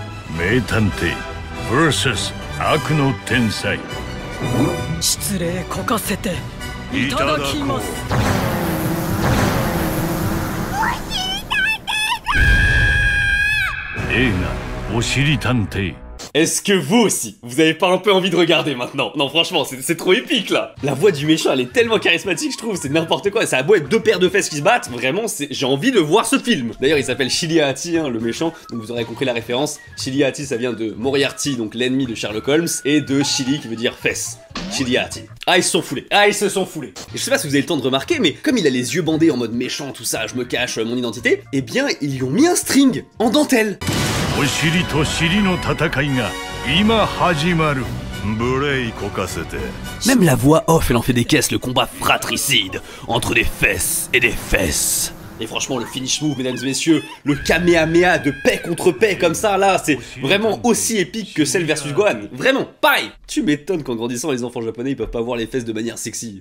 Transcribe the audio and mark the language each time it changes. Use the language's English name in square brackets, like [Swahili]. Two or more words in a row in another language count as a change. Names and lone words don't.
[Japanese] 名探偵 vs 悪の天才失礼こかせていただきます。映画おしり探偵 [French] Est-ce que vous aussi, vous avez pas un peu envie de regarder maintenant? Non franchement, c'est trop épique là. La voix du méchant, elle est tellement charismatique, je trouve, c'est n'importe quoi. Ça a beau être deux paires de fesses qui se battent, vraiment, j'ai envie de voir ce film. D'ailleurs, il s'appelle Shiliati, hein, le méchant, donc vous aurez compris la référence. Shiliati, ça vient de Moriarty, donc l'ennemi de Sherlock Holmes, et de Chili qui veut dire fesse. Shiliati. Ah, ils se sont foulés. Ah, ils se sont foulés. Et je sais pas si vous avez le temps de remarquer, mais comme il a les yeux bandés en mode méchant, tout ça, je me cache mon identité, eh bien, ils lui ont mis un string en dentelle. [Japanese] お尻と尻の戦いが今始まる無礼こかせて [French] Même la voix off, elle en fait des caisses, le combat fratricide entre des fesses et des fesses. Et franchement, le [English] finish move, [French] mesdames et messieurs, le Kamehameha de paix contre paix comme ça, là, c'est vraiment aussi épique que celle versus Gohan. Vraiment, pareil. Tu m'étonnes qu'en grandissant, les enfants japonais, ils peuvent pas voir les fesses de manière sexy.